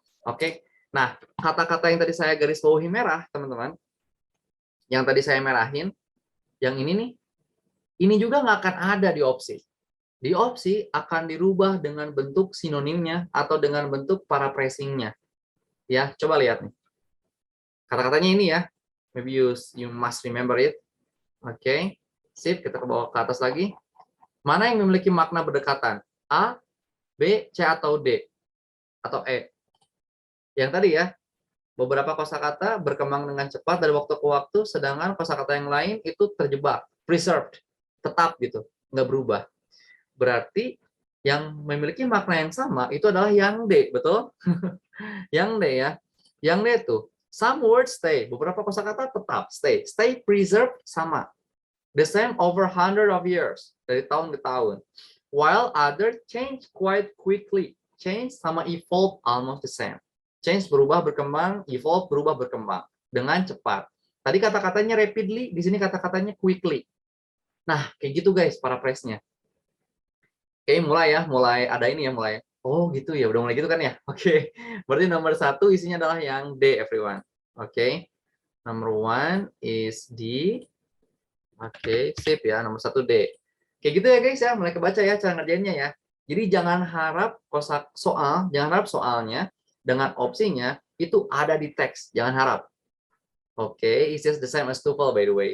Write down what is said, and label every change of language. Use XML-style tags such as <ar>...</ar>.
<id>Oke, nah kata-kata yang tadi saya garis bawahi merah, teman-teman, yang tadi saya merahin, yang ini nih, ini juga nggak akan ada di opsi. Di opsi akan dirubah dengan bentuk sinonimnya atau dengan bentuk paraphrasing-nya. Ya, coba lihat nih. Kata-katanya ini ya.</id> <en>Maybe you must remember it.</en> <id>Oke. Sip, kita ke bawah ke atas lagi. Mana yang memiliki makna berdekatan? A, B, C atau D? Atau E? Yang tadi ya. Beberapa kosakata berkembang dengan cepat dari waktu ke waktu, sedangkan kosakata yang lain itu terjebak, preserved, tetap gitu, nggak berubah. Berarti yang memiliki makna yang sama itu adalah yang D, betul? Yang D ya. Yang D itu</id> <en>some words stay,</en> <id>beberapa kosakata tetap stay.</id> <en>Stay preserved sama. The same over 100 of years,</en> <id>dari tahun ke tahun.</id> <en>While other change quite quickly.</en> <id>Change sama evolve</id> <en>almost the same.</en> <id>Change berubah berkembang, evolve berubah berkembang dengan cepat. Tadi kata-katanya rapidly, di sini kata-katanya quickly. Nah, kayak gitu guys paraphrase-nya. Oke, mulai ada ini ya, mulai. Oh gitu ya, udah mulai gitu kan ya. Oke, berarti nomor 1 isinya adalah yang D, everyone.</id> <en>Oke, number 1 is D.</en> <id>Oke, sip ya, nomor 1 D. Kayak gitu ya guys ya, mulai kebaca ya cara ngerjainnya ya. Jadi jangan harap jangan harap soalnya dengan opsinya itu ada di teks, jangan harap.</id> <en>Oke, it's just the same as TOEFL by the way.</en>